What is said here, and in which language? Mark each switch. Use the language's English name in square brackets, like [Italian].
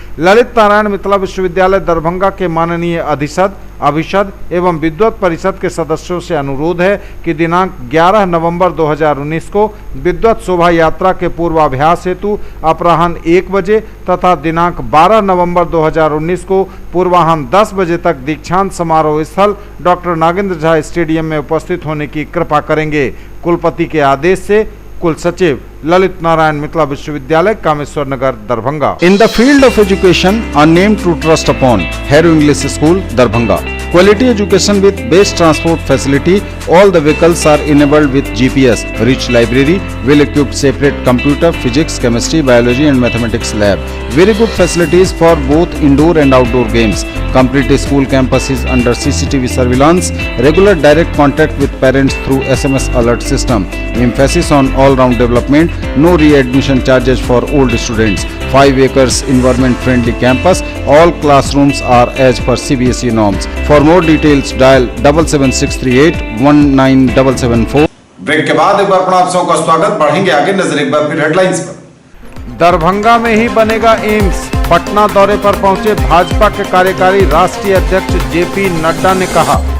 [Hindi] ललित नारायण मिथिला विश्वविद्यालय दरभंगा के माननीय अधिशद, अभिषद एवं विद्वत परिषद के सदस्यों से अनुरोध है कि दिनांक 11 नवंबर 2019 को विद्वत शोभा यात्रा के पूर्वाभ्यास हेतु अपराह्न 1 बजे तथा दिनांक 12 नवंबर 2019 को पूर्वाह्न 10 बजे तक दीक्षांत समारोह स्थल डॉक्टर नागेंद्र झा स्टेडियम में उपस्थित होने की कृपा करेंगे। कुलपति के आदेश से कुल सचिव, ललित नारायण मिथिला विश्वविद्यालय, कामेश्वर नगर, Darbhanga. [English] In the field of education are name to trust upon Harrow English school, Darbhanga. Quality education with best transport facility. All the vehicles are enabled with GPS. Rich library, well-equipped separate computer, physics, chemistry, biology and mathematics lab. Very good facilities for both indoor and outdoor games. Complete school campus is under CCTV surveillance. Regular direct contact with parents through SMS alert system. Emphasis on all-round development. No re-admission charges for old students. 5 acres environment-friendly campus. All classrooms are as per CBSE norms. For more details, dial 77638 19774. [Hindi] Break के बाद एक बार पुनः आप सबका स्वागत। बढ़ेंगे आगे, नजर एक बार फिर हेडलाइंस पर। दरभंगा में ही बनेगा एम्स। पटना दौरे पर पहुंचे भाजपा के कार्यकारी राष्ट्रीय अध्यक्ष जेपी नड्डा ने कहा।